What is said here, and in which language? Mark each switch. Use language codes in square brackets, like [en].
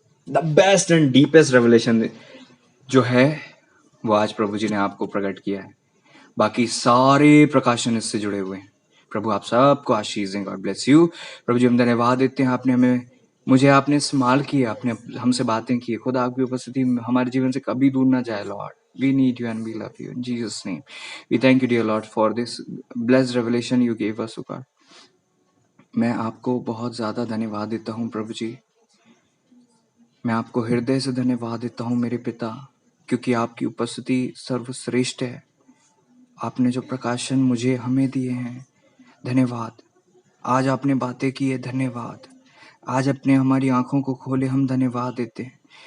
[en] the best and deepest revelation [hi] जो है वो आज प्रभु जी ने आपको प्रकट किया है। बाकी सारे प्रकाशन इससे जुड़े हुए हैं। प्रभु आप सबको आशीष दें, [en] God bless you. [hi] प्रभु जी हम धन्यवाद देते हैं, आपने इस्तेमाल किया, आपने हमसे बातें की। खुदा आपकी उपस्थिति हमारे जीवन से कभी दूर ना जाए Lord. [en] We need you and we love you in Jesus name. We thank you dear Lord for this blessed revelation you gave us, O God. [hi] मैं आपको बहुत ज़्यादा धन्यवाद देता हूँ प्रभु जी, मैं आपको हृदय से धन्यवाद देता हूँ मेरे पिता, क्योंकि आपकी उपस्थिति सर्वश्रेष्ठ है। आपने जो प्रकाशन मुझे हमें दिए हैं, धन्यवाद। आज आपने बातें की है, धन्यवाद। आज अपने हमारी आंखों को खोले, हम धन्यवाद देते हैं।